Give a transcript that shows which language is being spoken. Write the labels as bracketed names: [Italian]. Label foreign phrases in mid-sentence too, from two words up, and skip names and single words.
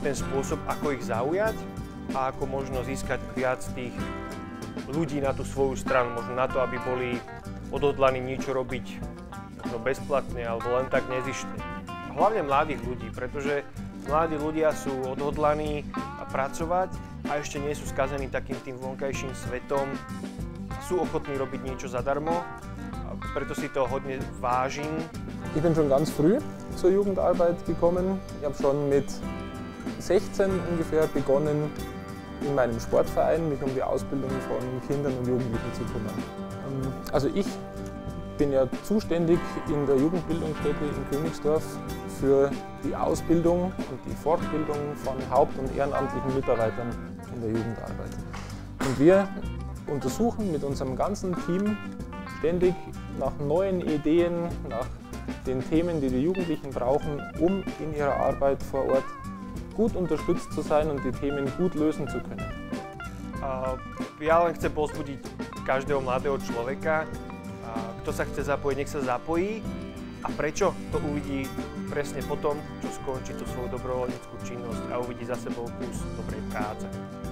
[Slovak] ten spôsob, ako ich zaujať a ako možno získať viac tých ľudí na tú svoju stranu, možno na to, aby boli odhodlaní niečo robiť možno bezplatne alebo len tak nezištne. Hlavne mladých ľudí, pretože mladí ľudia sú odhodlaní pracovať a ešte nie sú skazení takým tým vonkajším svetom, sú ochotní robiť niečo zadarmo, preto si to hodne vážim. [German] Ich bin schon ganz früh zur Jugendarbeit gekommen. Ich habe schon mit 16 ungefähr begonnen, in meinem Sportverein mich um die Ausbildung von Kindern und Jugendlichen zu kümmern. Also ich bin ja zuständig in der Jugendbildungsstätte in Königsdorf für die Ausbildung und die Fortbildung von haupt- und ehrenamtlichen Mitarbeitern in der Jugendarbeit. Und wir untersuchen mit unserem ganzen Team ständig nach neuen Ideen, nach den Themen, die die Jugendlichen brauchen, um in ihrer Arbeit vor Ort gut unterstützt zu sein und die Themen gut lösen zu können. [Slovak] Ja len chcem povzbudiť každého mladého človeka, kto sa chce zapojiť, nech sa zapojí. A prečo? To uvidí presne potom, čo skončí tú svoju dobrovoľníckú činnosť a uvidí za sebou kus dobrej práce.